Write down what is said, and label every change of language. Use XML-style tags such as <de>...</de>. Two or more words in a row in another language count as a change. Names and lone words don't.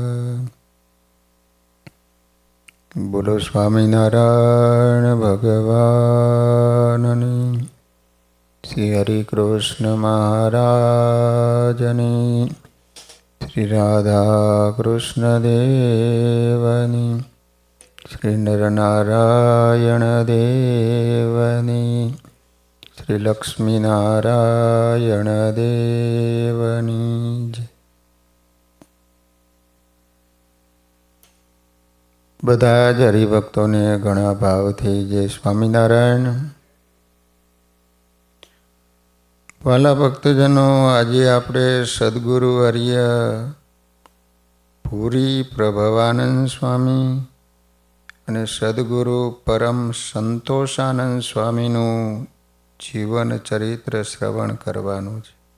<gu>બોલો સ્વામીનારાયણ ભગવાનની, શ્રી હરિકૃષ્ણ મહારાજની, શ્રી રાધાકૃષ્ણ દેવની, શ્રી નરનારાયણ દેવની, શ્રી લક્ષ્મીનારાયણ દેવની જય। બધા જ હરિભક્તોને ઘણા ભાવથી જય સ્વામિનારાયણ। વાલા ભક્તજનો, આજે આપણે સદગુરુ આર્ય પૂરી પ્રભવાનંદ સ્વામી અને સદગુરુ પરમ સંતોષાનંદ સ્વામીનું જીવન ચરિત્ર શ્રવણ કરવાનું છે।</gu>